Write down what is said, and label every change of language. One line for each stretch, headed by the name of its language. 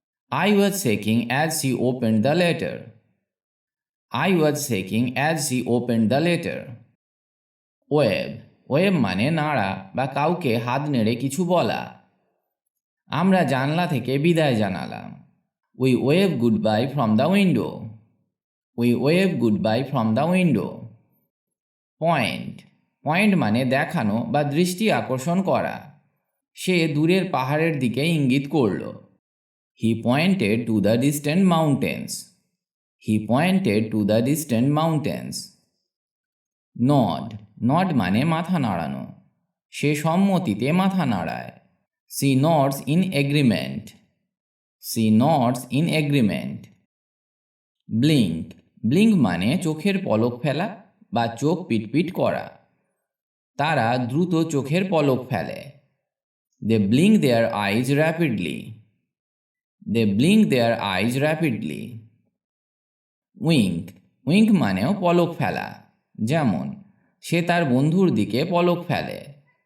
English: I was shaking as she opened the letter. I was shaking as she opened the letter. Wave.
Bangla: Wave মানে নাড়া বা কাউকে হাত নেড়ে কিছু বলা। আমরা জানলা থেকে বিদায় জানালাম।
English: We wave goodbye from the window. We wave goodbye from the window. Point.
Bangla: Point মানে দেখানো বা দৃষ্টি আকর্ষণ করা। সে দূরের পাহাড়ের দিকে ইঙ্গিত করল।
English: He pointed to the distant mountains. He pointed to the distant mountains.
Bangla: Nod. Nod মানে মাথা নাড়ানো। সে সম্মতিতে মাথা নাড়ায়।
English: She nods in agreement. She nods in agreement. Blink.
Bangla: Blink মানে চোখের পলক ফেলা বা চোখ পিটপিট করা। তারা দ্রুত চোখের পলক ফেলে।
English: They blink their eyes rapidly. They blink their eyes rapidly.
Bangla: Wynk. Wynk মানেও পলক ফেলা। যেমন সে তার বন্ধুর দিকে পলক ফেলে।